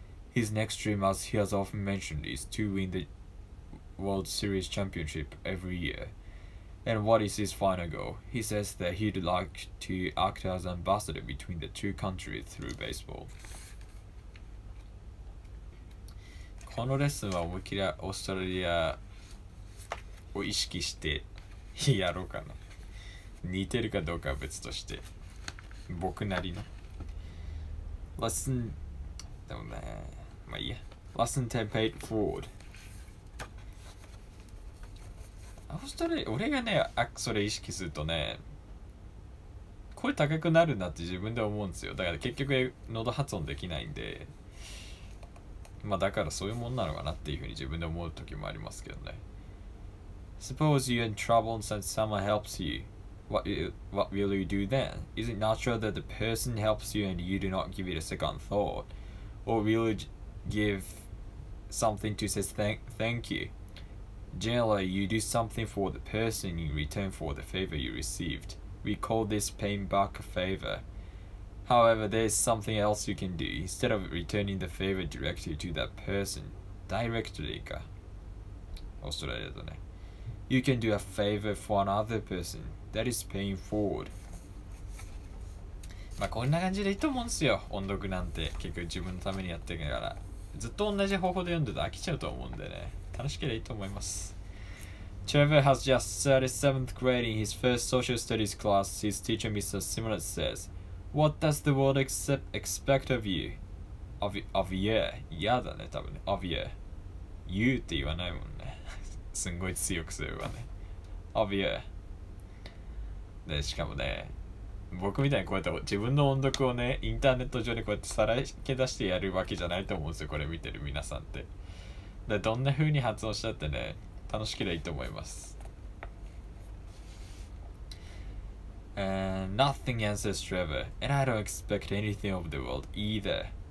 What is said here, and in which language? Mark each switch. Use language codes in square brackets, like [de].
[en] His next dream, as he has often mentioned, is to win the World Series championship every year. And what is his final goal? He says that he'd like to act as an ambassador between the two countries through baseball. [ja] このレッスンは思いっきりオーストラリアを意識してやろうかな。似てるかどうかは別として、僕なりの。 Lesson でもね、まあいいや。 [en] Lesson 10 paid forward。 [ja] オーストラリア、俺がね、それ意識するとね、声高くなるなって自分で思うんですよ。だから結局喉発音できないんで、まあだからそういうもんなのかなっていうふうに自分で思う時もありますけどね。 [en] Suppose you're in trouble and someone helps you. What will you do then? Is it natural that the person helps you and you do not give it a second thought? Or will you give something to say thank you? Generally, you do something for the person in return for the favor you received. We call this paying back a favor. However, there is something else you can do. Instead of returning the favor directly to that person, directly [ja] か。オーストラリアだね。 [en] You can do a favor for another person that is paying forward. [ja] まあこんな感じでいいと思うんですよ。音読なんて結局自分のためにやってるから。ずっと同じ方法で読んでて飽きちゃうと思うんでね。楽しければいいと思います。 [en] Trevor has just started 7th grade in his first social studies class. His teacher, Mr. Simonet, says, What does the world expect of you? Of you. [ja] 嫌だね、多分ね。 [en] of you. [ja] You って言わないもんね。すんごい強くすればね。 [en] of you. [ja] で、しかもね、僕みたいにこうやって自分の音読をね、インターネット上でこうやってさらけ出してやるわけじゃないと思うんですよ、これ見てる皆さんって。で、どんな風に発音したってね、楽しければいいと思います。 [en] Nothing answers Trevor, and I don't expect anything of the world either.